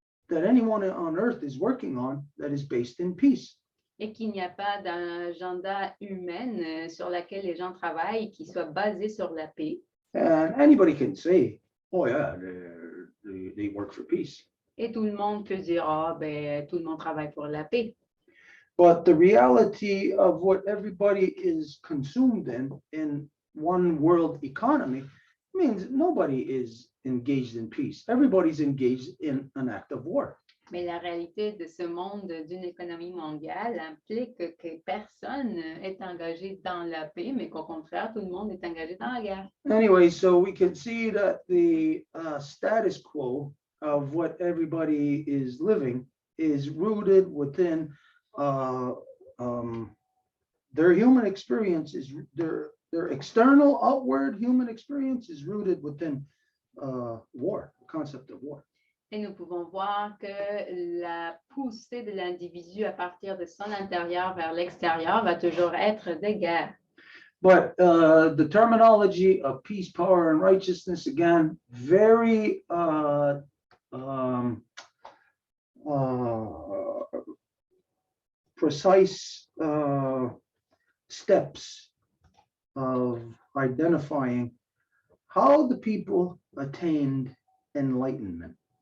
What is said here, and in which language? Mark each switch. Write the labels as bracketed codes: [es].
[en] that anyone on earth is working on that is based in peace. [fr] Et qu'il n'y a pas d'agenda humaine sur laquelle les gens travaillent qui soit basé sur la paix. [en] And anybody can say, oh yeah, they work for peace. [fr] Et tout le monde peut dire, ah, ben, tout le monde travaille pour la paix. [en] But the reality of what everybody is consumed in one world economy means nobody is engaged in peace. Everybody's engaged in an act of war. [fr] Mais la réalité de ce monde d'une économie mondiale implique que personne est engagé dans la paix, mais qu'au contraire, tout le monde est engagé dans la guerre. [en] Anyway, so we can see that the status quo of what everybody is living is rooted within their human experience is their external outward human experience is rooted within war, the concept of war. [fr] Et nous pouvons voir que la poussée de l'individu à partir de son intérieur vers l'extérieur va toujours être de guerre. [en] But the terminology of peace, power, and righteousness, again, very precise steps of identifying how the people attained enlightenment.